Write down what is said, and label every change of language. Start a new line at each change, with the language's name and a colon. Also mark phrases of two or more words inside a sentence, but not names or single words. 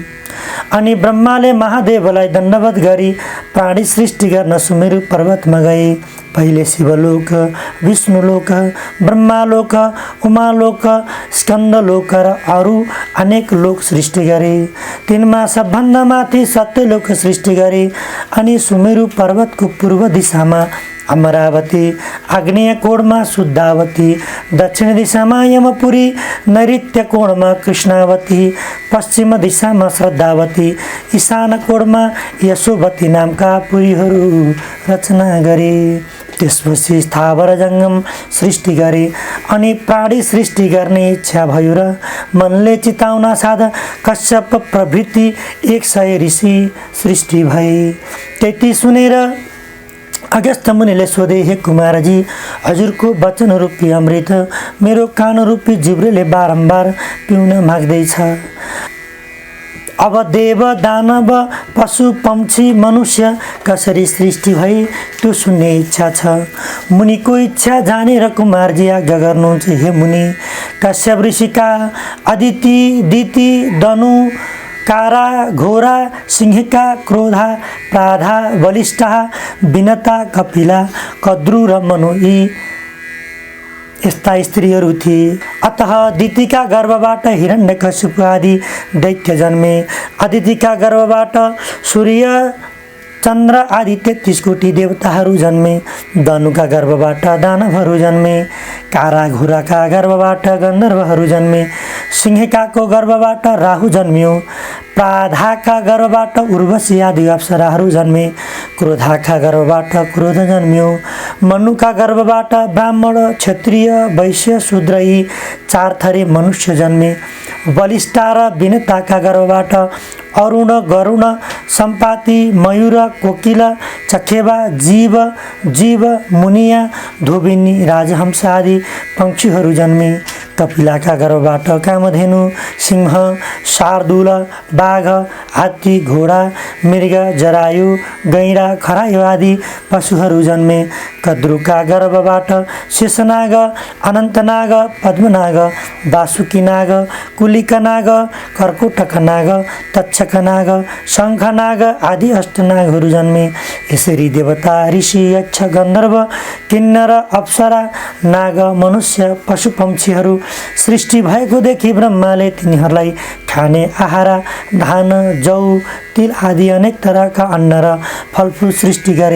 Nepali: अनि ब्रह्माले महादेवलाई दण्डवत गरी प्राणी सृष्टि गर्न सुमेरु पर्वतमा गए। पहिले शिवलोक, विष्णुलोक, ब्रह्मालोक, उमालोक, स्कन्दलोक र अरू अनेक लोक सृष्टि गरे। तिनमा सबभन्दा माथि सत्यलोक सृष्टि गरे। अनि सुमेरु पर्वतको पूर्व दिशामा अमरावती, आग्नेय कोणमा शुद्धावती, दक्षिण दिशामा यमपुरी, नैऋत्य कोणमा कृष्णावती, पश्चिम दिशामा श्रद्धावती, ईशान कोणमा यशोवती नामका पुरीहरू रचना गरे। त्यसपछि स्थावर जङ्गम सृष्टि गरे। अनि प्राणी सृष्टि गर्ने इच्छा भयो र मनले चिताउन साथ कश्यप प्रभृति 100 ऋषि सृष्टि भए। त्यति सुनेर अगस्त्य मुनिले सोधे, हे कुमारजी, हजुरको वचन रूपी अमृत मेरो कान रूपी जिब्रोले बारम्बार पिउन माग्दैछ। अब देव, दानव, पशु, पक्षी, मनुष्य कसरी सृष्टि भई त्यो सुन्ने इच्छा छ। मुनिको इच्छा जानेर कुमारजी आज्ञा गर्नुहुन्छ। हे मुनि, कश्यप ऋषिका अदिति, दिति, दनु, कारा, घोरा, सिंहिका, क्रोधा, प्राधा, बलिष्ठा, विनता, कपिला, कद्रु र मनु यी यस्ता स्त्रीहरू थिए। अतः दितिका गर्भबाट हिरण्यकशिपु आदि दैत्य जन्मे। अदितिका गर्भबाट सूर्य, चन्द्र आदि 33 कोटी देवताहरू जन्मे। दनुका गर्भबाट दानवहरू जन्मे। कारा घोराका गर्भबाट गन्धर्वहरू जन्मे। सिंहिकाको गर्भबाट राहु जन्मियो। प्राधाका गर्भबाट उर्वशी आदि अप्सराहरू जन्मे। क्रोधाका गर्भबाट क्रोध जन्मियो। मनुका गर्भबाट ब्राह्मण, क्षत्रिय, वैश्य, शूद्र यी 4 थरी मनुष्य जन्मे। बलिष्ठा र विनताका गर्भबाट अरुण गरुण सम्पाति मयूर कोकिल चखेवा जीव जीव मुनिया धोबिनी राजहंस आदि पक्षीहरू जन्मे। कपिलाका गर्भबाट कामधेनु सिंह शार्दूल बाघ हात्ती घोडा मृग जरायु गैँडा खरायो आदि पशुहरू जन्मे। कद्रुका गर्भबाट शेषनाग अनन्तनाग पद्मनाग वासुकीनाग कुलिकनाग कर्कोटकनाग तक्षकनाग शङ्खनाग आदि अष्टनागहरू जन्मे। यसरी देवता ऋषि यक्ष गन्धर्व किन्नर अप्सरा नाग मनुष्य पशु पक्षीहरू सृष्टि भएको देखि ब्रह्माले तिनीहरूलाई खाने आहारा धान जौ तिल आदि अनेक तरहका अन्न र फलफुल सृष्टि गरे।